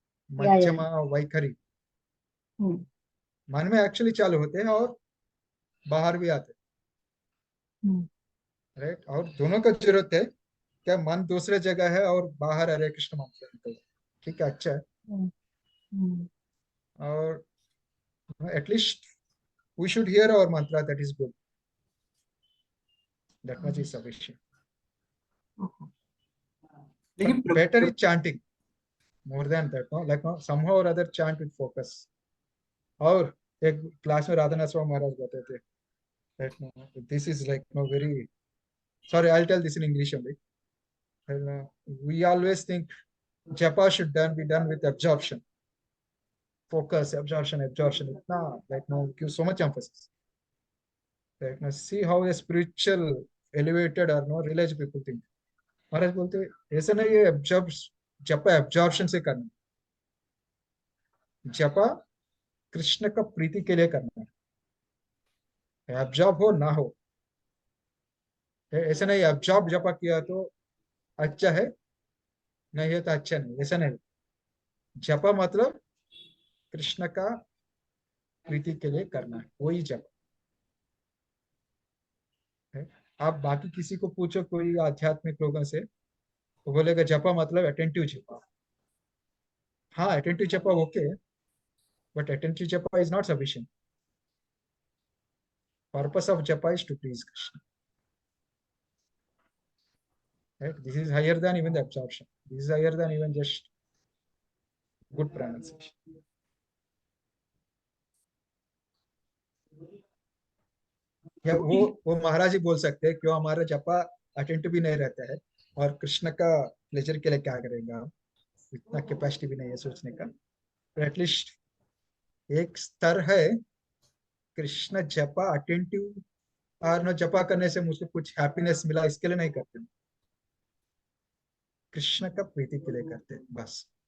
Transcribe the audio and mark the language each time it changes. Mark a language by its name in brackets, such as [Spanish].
[Hindi] मध्यमा, वैखरी, हम्म मन में एक्चुअली चालू होते हैं और बाहर भी आते हम्म हैं। राइट, और दोनों का जरूरत है, क्या मन दूसरे जगह है और बाहर हरे कृष्ण मंत्र निकल रहा है। ठीक है, अच्छा है। हम्म हम्म और [English] At least we should hear our mantra, that is good, that much is sufficient. okay. But [Hindi] लेकिन [English] better is chanting more than that, no, like no, somehow or other chant with focus. [Hindi] और एक क्लास में राधा नरसिम्हा महाराज बताते थे [English] that no, this is like no very, sorry, I'll tell this in English only. And, we always think japa should be done with absorption, focus, absorption, [Hindi] itna, [English] like no, give so much emphasis. Like no, see how a spiritual elevated or no realized people think. [Hindi] महाराज बोलते ऐसा नहीं है, absorb, जपा absorption से करना, जपा कृष्ण का प्रीति के लिए करना है, एब्जॉर्ब हो ना हो। ऐसा नहीं एब्जॉर्ब जपा किया तो अच्छा है, नहीं है तो अच्छा नहीं, ऐसा नहीं। जपा मतलब कृष्ण का प्रीति के लिए करना है, वही जपा है। आप बाकी किसी को पूछो, कोई आध्यात्मिक लोगों से, तो बोलेगा जपा मतलब अटेंटिव जपा। [English] हाँ, attentive japa okay, but attentive japa is not sufficient. Purpose of japa is to please Krishna. Right? This is higher than even the absorption. This is higher than even just good pronunciation. [Hindi] या वो महाराज ही बोल सकते हैं, क्यों हमारा जपा अटेंटिव भी नहीं रहता है और कृष्ण का प्लेजर के लिए क्या करेगा, इतना कैपेसिटी भी नहीं है सोचने का। एटलीस्ट एक स्तर है, कृष्ण जपा अटेंटिव और न जपा करने से मुझे कुछ हैप्पीनेस मिला इसके लिए नहीं करते, कृष्ण का प्रीति के लिए करते हैं बस।